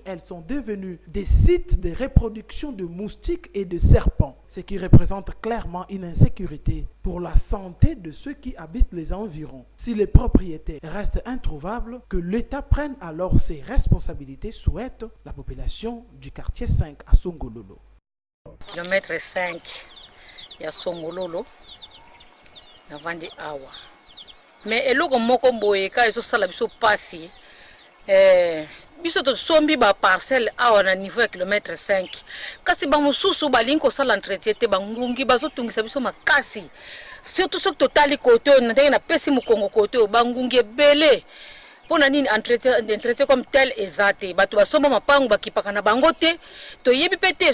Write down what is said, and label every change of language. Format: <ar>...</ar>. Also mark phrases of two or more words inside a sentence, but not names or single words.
<fr>Elles sont devenues des sites de reproduction de moustiques et de serpents, ce qui représente clairement une insécurité pour la santé de ceux qui habitent les environs. Si les propriétaires restent introuvables, que l'État prenne alors ses responsabilités, souhaite la population du quartier 5 à Songololo.</fr> <ln>Kilomètre 5 ya Songololo na vandi awa mais eloko moko boye ka ezosala biso pasi biso to sombi ba parcelle awa na niveau ya kilomètre 5 kasi ba mosusu balingi kosala entretien te bangungi bazotungisa biso makasi surtout soki totali kote na ndenge na pesi mokongo kote bangungi ebele pour nani entretien</ln> <fr>comme tel</fr> <ln>ezate bato basomba mapangu bakipaka na bango te to yebi pete</ln>